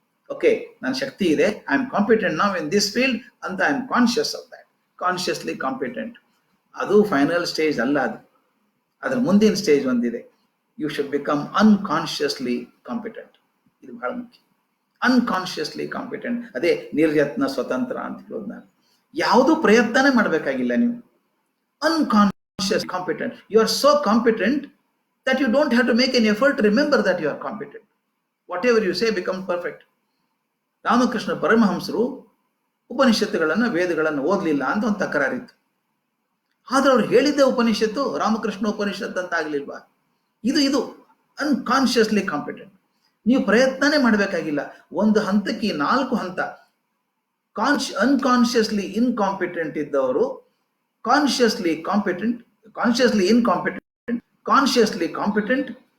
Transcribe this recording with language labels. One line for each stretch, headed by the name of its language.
English: okay,
Kannada: ನನ್ನ ಶಕ್ತಿ ಇದೆ,
English: I am competent now in this field ಅಂತ, I am conscious of that. Consciously competent.
Kannada: ಅದು ಫೈನಲ್ ಸ್ಟೇಜ್ ಅಲ್ಲ, ಅದು ಅದ್ರ ಮುಂದಿನ ಸ್ಟೇಜ್ ಒಂದಿದೆ.
English: You should become unconsciously competent.
Kannada: ಇದು ಬಹಳ ಮುಖ್ಯ. ಅನ್ಕಾನ್ಶಿಯಸ್ಲಿ ಕಾಂಪಿಟೆಂಟ್, ಅದೇ ನಿರ್ಯತ್ನ ಸ್ವತಂತ್ರ ಅಂತ ಹೇಳೋದು. ನಾನು ಯಾವುದೂ ಪ್ರಯತ್ನನೇ ಮಾಡಬೇಕಾಗಿಲ್ಲ.
English: ನೀವು unconscious competent, you are so competent that you don't have to make an effort to remember that you are competent. Whatever you say becomes perfect.
Kannada: Ramakrishna ಪರಮಹಂಸರು ಉಪನಿಷತ್ತುಗಳನ್ನ ವೇದಗಳನ್ನು ಓದಲಿಲ್ಲ ಅಂತ ಒಂದು ತಕರಾರಿತ್ತು. ಆದ್ರೆ ಅವ್ರು ಹೇಳಿದ್ದೆ ಉಪನಿಷತ್ತು ರಾಮಕೃಷ್ಣ ಉಪನಿಷತ್ ಅಂತ ಆಗ್ಲಿಲ್ವಾ? ಇದು ಅನ್ಕಾನ್ಶಿಯಸ್ಲಿ ಕಾಂಪಿಟೆಂಟ್. ನೀವು ಪ್ರಯತ್ನನೇ ಮಾಡಬೇಕಾಗಿಲ್ಲ. ಒಂದು ಹಂತಕ್ಕೆ 4 ಹಂತ. ಅನ್ಕಾನ್ಶಿಯಸ್ಲಿ ಇನ್ಕಾಂಪಿಟೆಂಟ್ ಇದ್ದವರು consciously competent, consciously incompetent, consciously competent.